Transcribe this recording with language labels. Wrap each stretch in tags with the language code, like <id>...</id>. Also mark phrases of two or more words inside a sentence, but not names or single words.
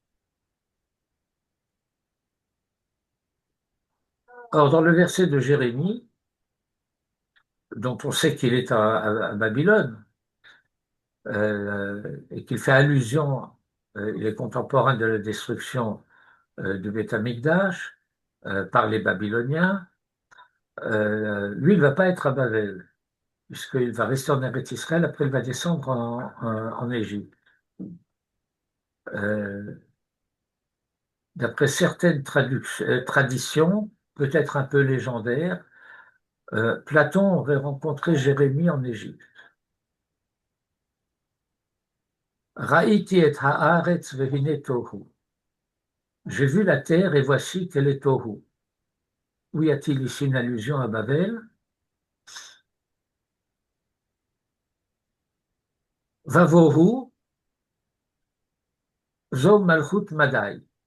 <fr>Or, dans le verset de Jérémie, dont on sait qu'il est à Babylone, et qu'il fait allusion, il est contemporain de la destruction de Beth Amikdash par les Babyloniens, lui, il ne va pas être à Babel, puisqu'il va rester en Eretz Israël, après il va descendre en Égypte. D'après certaines traditions, peut-être un peu légendaires, Platon aurait rencontré Jérémie en Égypte.</fr> <he>ראיתי את הארץ והנה תהו.</he> <fr>J'ai vu la terre et voici qu'elle est tohu. Où y a-t-il ici une allusion à Babel?</fr> <he>ובהו, זו מלכות מדי.</he>